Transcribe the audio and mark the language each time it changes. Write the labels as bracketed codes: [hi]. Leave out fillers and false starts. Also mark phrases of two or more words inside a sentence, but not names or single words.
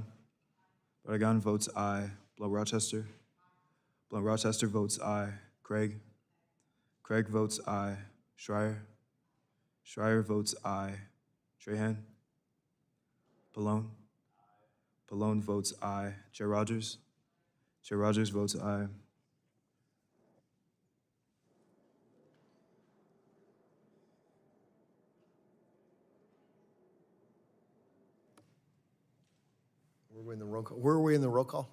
[en] Barragan votes aye. Blount Rochester. Blount Rochester votes aye. Craig. Craig votes aye. Schreier. Schreier votes aye. Trahan. Pallone. Pallone votes aye. Chair Rogers. Chair Rogers votes aye. Where are we in the roll call? Where are we in the roll call?